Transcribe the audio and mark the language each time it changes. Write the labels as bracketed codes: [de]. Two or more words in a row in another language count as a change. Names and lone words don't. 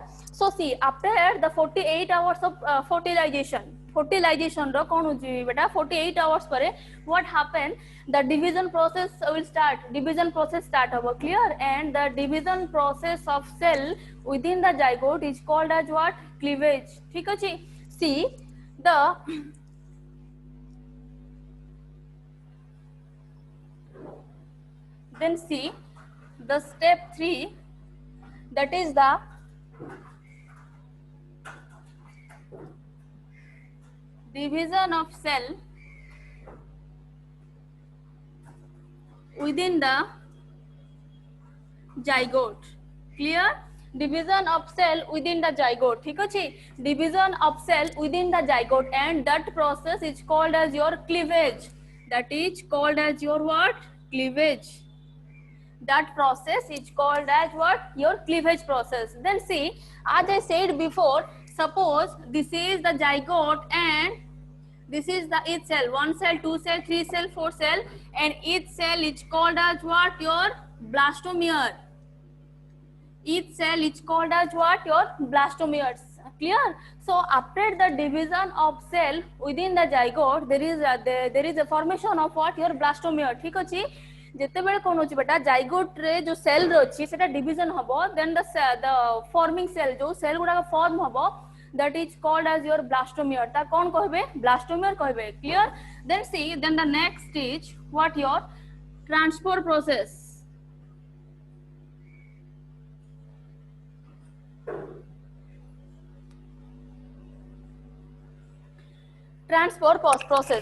[en] So see, after the 48 hours of fertilization [or] ରୋ କଣ ହୋଜି ବେଟା [en] 48 hours pare what happen? The division process will start. Division process start hobo. Clear? And the division process of cell within the zygote is called as what? Cleavage. [or] ଠିକ ଅଛି? [en] See, the Then see the step 3, that is the division of cell within the zygote. Clear? Division of cell within the zygote. [hi] ठीक है? [en] Division of cell within the zygote, and that process is called as your cleavage. That is called as your what? Cleavage. That process is called as what? Your cleavage process. Then see, as I said before, suppose this is the zygote and this is the each cell. 1 cell, 2 cell, 3 cell, 4 cell, and each cell is called as what? Your blastomere. Each cell is called as what? Your blastomeres. Clear? So after the division of cell within the zygote, there is a formation of what? Your blastomere. [or] ଠିକ ଅଛି? ଯେତେ ବେଳେ କଣ ହେଉଛି ବେଟା ଜାଇଗୋଟ ରେ ଯୋ ସେଲ ରହୁଛି ସେଟା ଡିଭିଜନ ହବ, [en] then the forming cell [or] ଯୋ ସେଲ ଗୁଡ଼ା ଫର୍ମ ହବ, [en] that is called as your blastomere. [or] ତା କଣ କହିବେ? Blastomere କହିବେ. [en] Clear? Then see, then the next is what? Your transport process. Transport process.